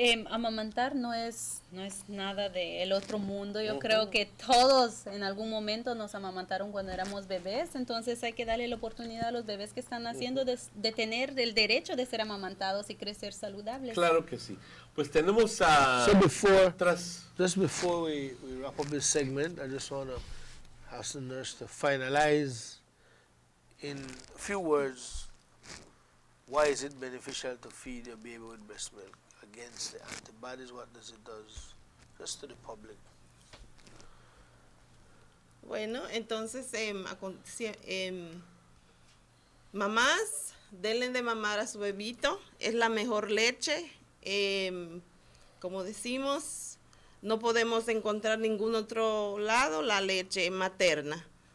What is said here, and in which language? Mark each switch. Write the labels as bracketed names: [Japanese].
[Spanish] Amamantar no es nada del otro mundo. Yo creo que todos en algún momento nos amamantaron cuando éramos bebés, entonces hay que darle la oportunidad a los bebés que están naciendo de tener el derecho de ser amamantados y crecer saludables. Claro que sí. Pues tenemos a... [English] Just before we wrap up this segment, I just want to ask the nurse to finalize in a few words, why is it beneficial to feed your baby with breast milk against the antibodies? What does it do? Just to the public. [Spanish] Bueno, entonces, mamás, denle de mamar a su bebito, es la mejor leche. como decimos, no podemos encontrar ningún otro lado la leche materna.